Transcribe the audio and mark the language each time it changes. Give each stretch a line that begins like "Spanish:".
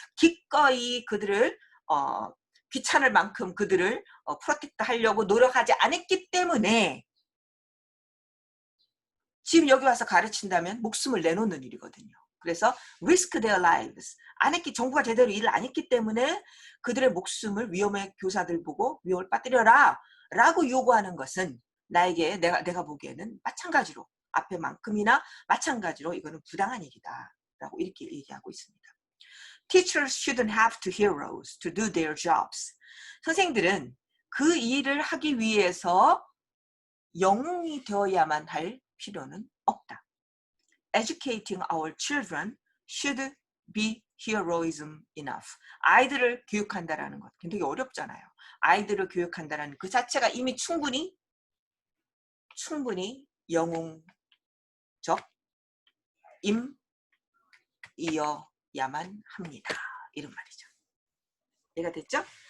Korean: 기꺼이 그들을 귀찮을 만큼 그들을 프로텍트 하려고 노력하지 않았기 때문에 지금 여기 와서 가르친다면 목숨을 내놓는 일이거든요.
English: 그래서 risk their lives.
Korean: 정부가 제대로 일을 안 했기 때문에 그들의 목숨을 교사들 보고 위험을 빠뜨려라 라고 요구하는 것은 내가 보기에는 마찬가지로 앞에만큼이나 마찬가지로 이거는 부당한 일이다 라고 이렇게 얘기하고 있습니다.
English: Teachers shouldn't have to heroes to do their jobs.
Korean: 선생들은 그 일을 하기 위해서 영웅이 되어야만 할 필요는 없다.
English: Educating our children should be heroism enough.
Korean: 아이들을 교육한다라는 것 굉장히 어렵잖아요. 아이들을 교육한다라는 그 자체가 이미 충분히 영웅적 임이어야만 합니다. 이런 말이죠. 이해가 됐죠?